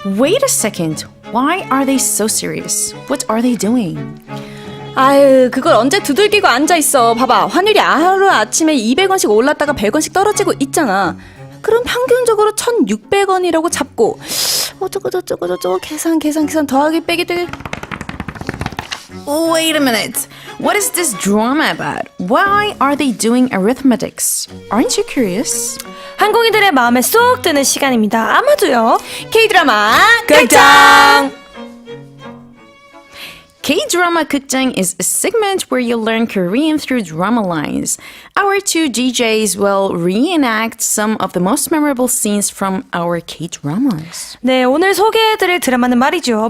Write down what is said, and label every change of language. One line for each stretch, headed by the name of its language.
English: Wait a second. Why are they so serious? What are they doing?
Korean: 아유, 그걸 언제 두들기고 앉아있어. 봐봐, 환율이 하루아침에 200원씩 올랐다가 100원씩 떨어지고 있잖아. 그럼 평균적으로 1600원이라고 잡고 어쩌고 계산 더하기 빼기들.
English: Wait a minute. What is this drama about? Why are they doing arithmetics? Aren't you curious?
Korean: 한국인들의 마음에 쏙 드는 시간입니다. 아마도요. K-드라마 극장!
English: K-drama 극장 is a segment where you learn Korean through drama lines. Our two DJs will reenact some of the most memorable scenes from our K-dramas.
Korean: 네, 오늘 소개해드릴 드라마는 말이죠.